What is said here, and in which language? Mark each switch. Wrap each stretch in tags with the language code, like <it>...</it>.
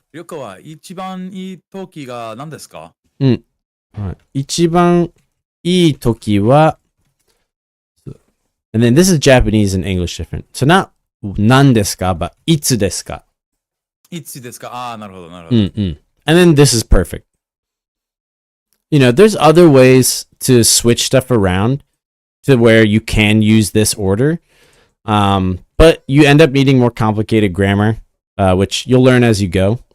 <ja>旅行は一番いい時が何ですか? 一番いい時は</ja> <en>And then this is Japanese and English different. So not 何ですか but いつですか?</en> <ja>いつですか?なるほど。</ja> <en>And then this is perfect. You know, there's other ways to switch stuff around to where you can use this order. But you end up needing more complicated grammar, which you'll learn as you go.</en>